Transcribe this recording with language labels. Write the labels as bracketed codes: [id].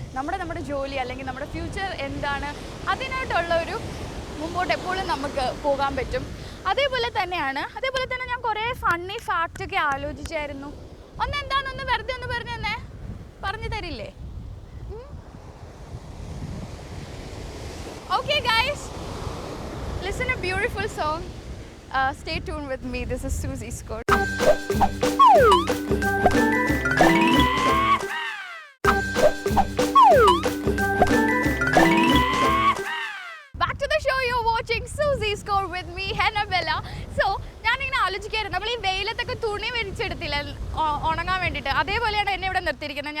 [ml] നമ്മുടെ ജോലി അല്ലെങ്കിൽ നമ്മുടെ ഫ്യൂച്ചർ എന്താണ് അതിനായിട്ടുള്ള ഒരു മുമ്പോട്ട് എപ്പോഴും നമുക്ക് പോകാൻ പറ്റും. അതേപോലെ തന്നെ ഞാൻ കുറേ ഫണ്ണി ഫാക്റ്റൊക്കെ ആലോചിച്ചായിരുന്നു. എന്താണെന്ന് വെറുതെ ഒന്ന് പറഞ്ഞു തരില്ലേ? [en] Okay guys, listen a beautiful song. Stay tuned with me. This is Susie Scott. Back to the show, you're watching Susie Scott with me, Hannabella. [ml] So, ഞാനിങ്ങനെ ആലോചിക്കായിരുന്നു, നമ്മൾ ഈ വെയിലത്തൊക്കെ തുണി വിരിച്ചെടുത്തില്ല ഉണങ്ങാൻ വേണ്ടിയിട്ട്, അതേപോലെയാണ് എന്നെ ഇവിടെ നിർത്തിയിരിക്കുന്നത്.